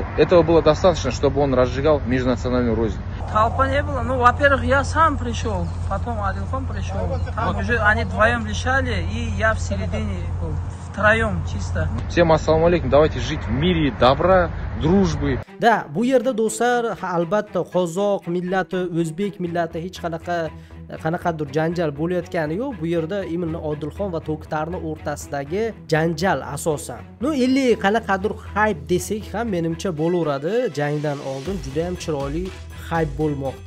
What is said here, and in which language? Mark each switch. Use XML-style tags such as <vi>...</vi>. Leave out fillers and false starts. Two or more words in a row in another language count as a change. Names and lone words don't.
<ru>Этого было достаточно, чтобы он разжигал межнациональную рознь. Толпа не было. Ну, во-первых, я сам пришел, потом Адильхон пришел. Там уже они вдвоем решали, и я в середине был. Втроем чисто. Всем</ru> <ar>السلام عليكم.</ar> <ru>Давайте жить в мире добра, дружбы. Да,</ru> <uz>bu yerda do'stlar, albatta qozoq millati, o'zbek millati hech qanaqadir janjal bo'layotgani yo'q. Bu yerda imенно Odilxon va To'xtarning o'rtasidagi janjal asosan. No 50 qanaqadir hype desak ham menimcha bo'laveradi. Jangdan oldin juda ham chiroyli hype bo'lmoqda.</uz>